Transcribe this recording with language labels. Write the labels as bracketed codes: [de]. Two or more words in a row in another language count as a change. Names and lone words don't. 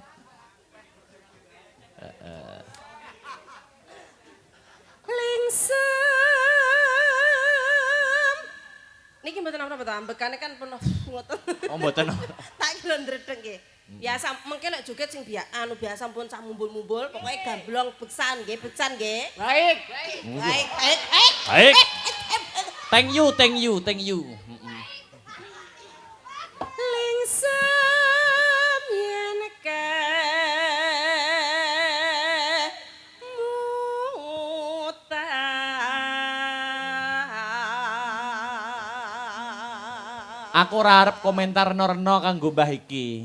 [jv] Lingsem. Niki mboten apa-apa ta, ambekane kan penuh ngoten. Oh mboten. Tak kira ndredeg nggih. Biasa mengke lek joget sing biasa pun cah mumbul-mumbul, pokoke gamblong beksan nggih, beksan nggih. Baik. Baik. Baik. [en] Thank you. [jv] Lingsem yen ke Aku ora arep komentar reno-reno kanggo Mbah iki.